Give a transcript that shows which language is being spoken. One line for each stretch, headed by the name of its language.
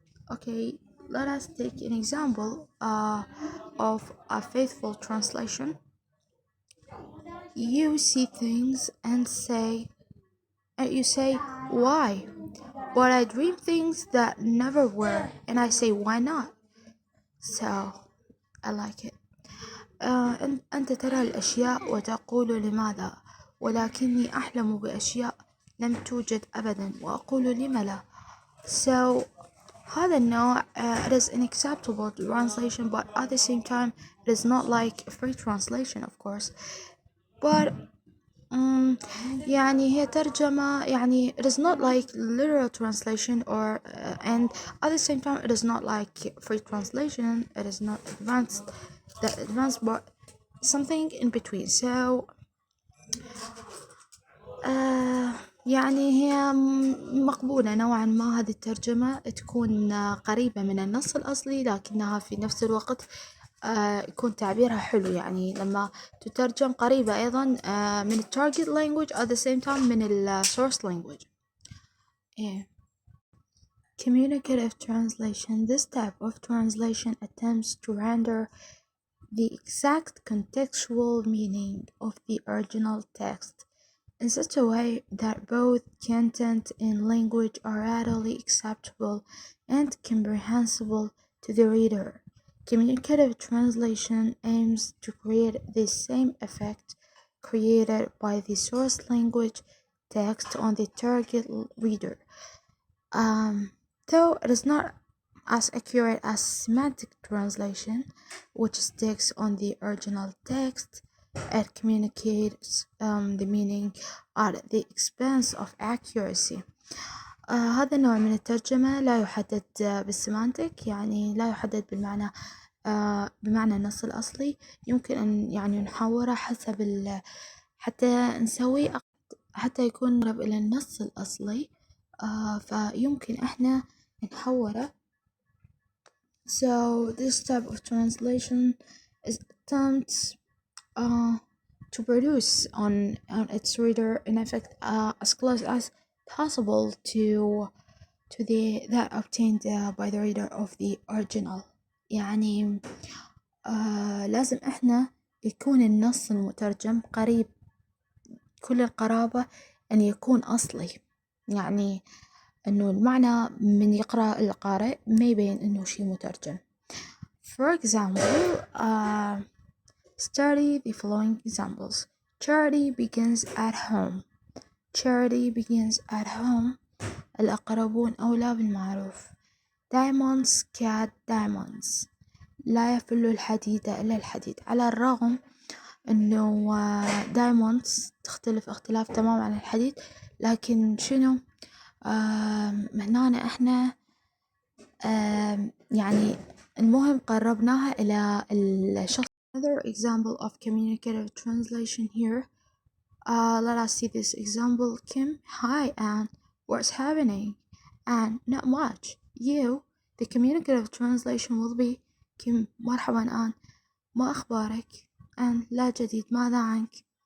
English: Okay, let us take an example of a faithful translation. You see things and you say, why? But I dream things that never were, and I say, why not? So, I like it.
Arabic: أنت ترى الأشياء وتقول لماذا، ولكني أحلم بأشياء لم توجد أبدا وأقول لم لا.
English: So,
Arabic: هذا النوع
English: it is an acceptable translation, but at the same time it is not like a free translation, of course. But
Arabic: يعني هي ترجمة، يعني
English: it is not like literal translation or and at the same time it is not like free translation, it is not advanced but something in between. So
Arabic: يعني هي مقبولة نوعا ما. هذه الترجمة تكون قريبة من النص الأصلي، لكنها في نفس الوقت يكون تعبيرها حلو، يعني لما تترجم قريبة أيضا من
English: target language at the same time
Arabic: من
English: source language. Communicative translation. This type of translation attempts to render the exact contextual meaning of the original text in such a way that both content and language are readily acceptable and comprehensible to the reader. Communicative translation aims to create the same effect created by the source language text on the target reader. Though it is not as accurate as semantic translation, which sticks on the original text, it communicates the meaning at the expense of accuracy.
Arabic: هذا النوع من الترجمة لا يحدد بالسيمانتك، يعني لا يحدد بالمعنى بمعنى النص الأصلي. يمكن أن يعني نحوره حسب حتى نسوي حتى يكون قريب إلى النص الأصلي، فيمكن إحنا نحوره.
English: So this type of translation is attempts to produce on its reader an effect as close as possible to that obtained by the reader of the original.
Arabic: يعني لازم إحنا يكون النص المترجم قريب كل القرابة أن يكون أصلي، يعني إنه المعنى من يقرأ القارئ ما يبين إنه شي مترجم.
English: For example, Study the following examples. Charity begins at home. Charity begins at home.
Arabic: الأقربون أولى بالمعروف.
English: Diamonds cat diamonds.
Arabic: لا يفل الحديد إلا الحديد. على الرغم إنه diamonds تختلف اختلاف تمام عن الحديد، لكن شنو هنا إحنا يعني المهم قربناها إلى الشخص.
English: Another example of communicative translation here. Let us see this example. Kim, hi Anne, what's happening? Anne, not much. You, the communicative translation will be Kim,
Arabic: مرحبا آن، ما أخبارك؟
English: Anne,
Arabic: لا جديد، ماذا عنك؟